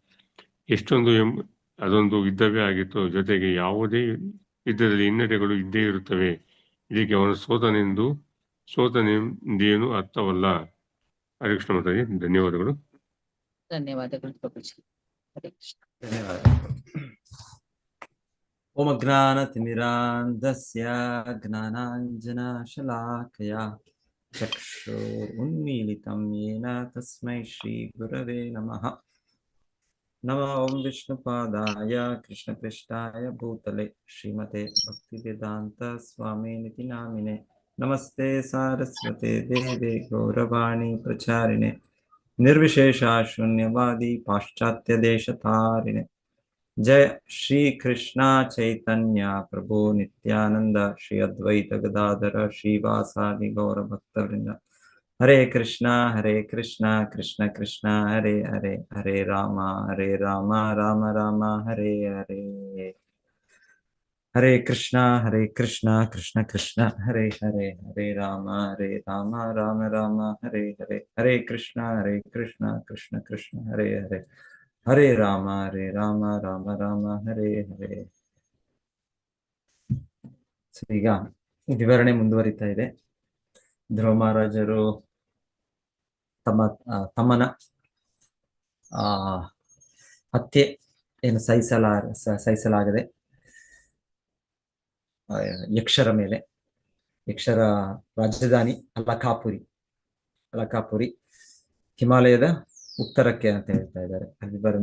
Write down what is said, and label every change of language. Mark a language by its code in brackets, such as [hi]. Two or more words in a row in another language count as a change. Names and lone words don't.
[kn] ಅದೊಂದು ಯುದ್ಧವೇ ಆಗಿತ್ತು. ಜೊತೆಗೆ ಯಾವುದೇ ಯುದ್ಧದಲ್ಲಿ ಹಿನ್ನಡೆಗಳು ಇದ್ದೇ ಇರುತ್ತವೆ. ಇದಕ್ಕೆ ಅವನು ಸೋತನೆಂದೇನು ಅರ್ಥವಲ್ಲ. ಹರೇ ಕೃಷ್ಣ ಮಾತಾಜಿ, ಧನ್ಯವಾದಗಳು. ಧನ್ಯವಾದಗಳು ಪ್ರಭುಜಿ. ಹರೇ ಕೃಷ್ಣ. ಧನ್ಯವಾದಗಳು. [sa] ಓಂ ಅಜ್ಞಾನತಿಮಿರಾಂಧಸ್ಯ ಜ್ಞಾನಾಂಜನಶಲಾಕಯಾ ಚಕ್ಷುರುನ್ಮೀಲಿತಂ ಯೇನ ತಸ್ಮೈ ಶ್ರೀ ಗುರವೇ ನಮಃ. ನಮೋ ಓಂ ವಿಷ್ಣುಪಾದಾಯ ಕೃಷ್ಣಪೃಷ್ಠಾಯ ಭೂತಲೆ ಶ್ರೀಮತೆ ಭಕ್ತಿವೇದಾಂತ ಸ್ವಾಮಿನಿತಿ ನಾಮಿನೆ. ನಮಸ್ತೆ ಸಾರಸ್ವತೆ ದೇವೆ ಗೌರವಾಣಿ ಪ್ರಚಾರಿಣೆ ನಿರ್ವಿಶೇಷ ಶೂನ್ಯವಾದಿ ಪಾಶ್ಚಾತ್ಯ ದೇಶತಾರಿಣೆ. ಜಯ ಶ್ರೀ ಕೃಷ್ಣ ಚೈತನ್ಯ ಪ್ರಭು ನಿತ್ಯಾನಂದ ಶ್ರೀ ಅದ್ವೈತ ಗದಾಧರ ಶ್ರೀವಾಸಾದಿ ಗೌರ ಭಕ್ತವೃಂದ. ಹರೇ ಕೃಷ್ಣ ಕೃಷ್ಣ ಕೃಷ್ಣ ಹರೇ ಹರೇ, ಹರೇ ರಾಮ ರಾಮ ರಾಮ ಹರೇ ಹರೇ. ಹರೇ ಕೃಷ್ಣ ಕೃಷ್ಣ ಕೃಷ್ಣ ಹರೇ ಹರೇ, ಹರೇ ರಾಮ ರಾಮ ರಾಮ ಹರೇ ಹರೇ. ಹರೇ ಕೃಷ್ಣ ಕೃಷ್ಣ ಕೃಷ್ಣ ಹರೇ ಹರೇ, ಹರೇ ರಾಮ ರಾಮ ರಾಮ ಹರೇ ಹರೇ. [kn] ಈಗ ವಿವರಣೆ ಮುಂದುವರಿತಾ ಇದೆ. ಧ್ರುವ ಮಹಾರಾಜರು ತಮ್ಮನ ಹತ್ಯೆ ಏನು ಸಹಿಸಲಾಗದೆ ಯಕ್ಷರ ಮೇಲೆ, ಯಕ್ಷರ ರಾಜಧಾನಿ ಅಲಕಾಪುರಿ ಹಿಮಾಲಯದ ಉತ್ತರಕ್ಕೆ ಅಂತ ಹೇಳ್ತಾ ಇದ್ದಾರೆ ವಿವರಣೆ.